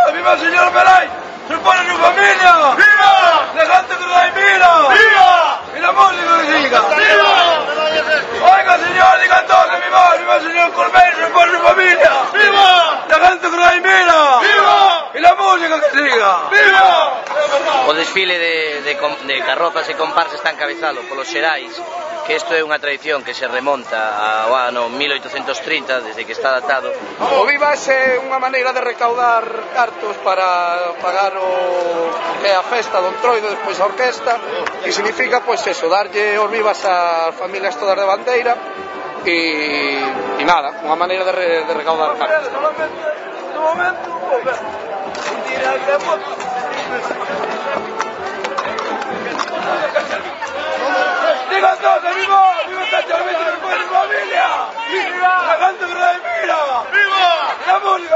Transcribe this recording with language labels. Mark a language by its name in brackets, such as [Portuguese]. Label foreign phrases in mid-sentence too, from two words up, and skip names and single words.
[Spanish] ¡Viva, señor Belay! ¡Se pone su familia! ¡Viva! ¡La gente que la mira! ¡Viva! ¡Y la música que siga! ¡Viva! Oiga, señor, digan todos que viva! ¡Viva, señor Corbeil! ¡Se pone su familia! ¡Viva! ¡La gente que la mira! ¡Viva! ¡Y la música que siga! ¡Viva! [Galician] O desfile de carrozas e comparsas está encabezado polos xerais, que isto é unha tradición que se remonta ao ano 1830, desde que está datado. O vivas é unha maneira de recaudar cartos para pagar o que é a festa do Entroido, despois a orquesta, que significa, pois eso, darlle os vivas ás familias todas de bandeira e nada, unha maneira de recaudar cartos. [Spanish] ¡Digan todos, viva! ¡Viva esta chavita que pone su familia! ¡Viva! ¡La gente que la mira! ¡Viva! ¡La música!